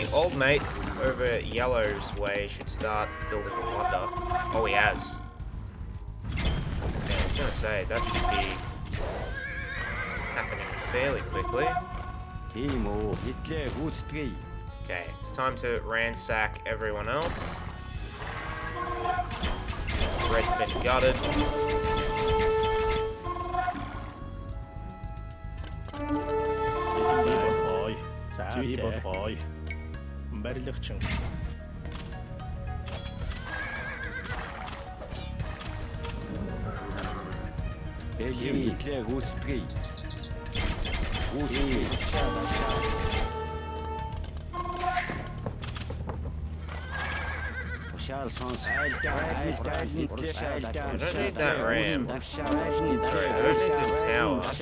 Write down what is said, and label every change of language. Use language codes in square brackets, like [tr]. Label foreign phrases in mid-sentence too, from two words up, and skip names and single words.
[en] Old mate over Yellow's way should start building a wonder. Oh, he has. Yeah, I was gonna say, that should be happening fairly quickly. [mn] Тийм үү. Мэдээ гүйцэтгэе. [en] Okay, it's time to ransack everyone else. Red's been gutted. [mn] Ой. За би болгоё. Барилгачин. Мэдээ гүйцэтгэе. Гүйцэтгэе. [en] Shall sons. I don't need that ram. Sorry, I don't need this tower.